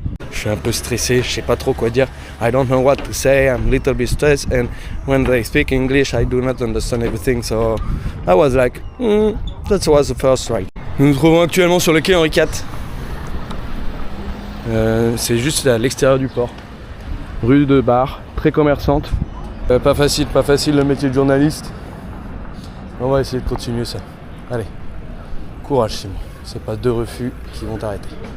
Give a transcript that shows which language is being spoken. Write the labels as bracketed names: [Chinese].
[French] Je suis un peu stressé, je sais pas trop quoi dire. [English] I don't know what to say, I'm a little bit stressed and when they speak English I do not understand everything, so I was like, that was the first try. [French] Nous nous trouvons actuellement sur le quai Henri IV. C'est juste à l'extérieur du port. Rue de Bar, très commerçante. Pas facile le métier de journaliste. On va essayer de continuer ça. Allez, courage Simon, c'est pas 2 refus qui vont t'arrêter.